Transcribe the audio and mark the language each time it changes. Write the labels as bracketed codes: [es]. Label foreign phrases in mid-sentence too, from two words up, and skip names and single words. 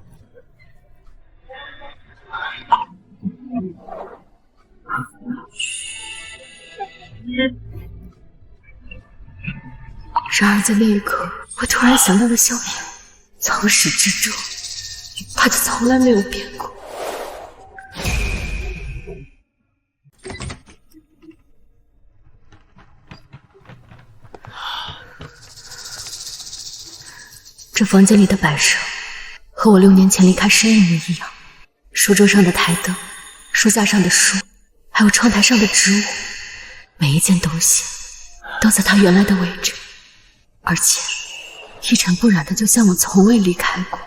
[zh] 然而在那一刻，我突然想到了萧炎，从始至终，他就从来没有变过。这房间里的摆設和我6年前離開時一模一樣，書桌上的台燈，書架上的書，還有窗台上的植物，每一件東西都在它原來的位置，而且一塵不染的，就像我從未離開過。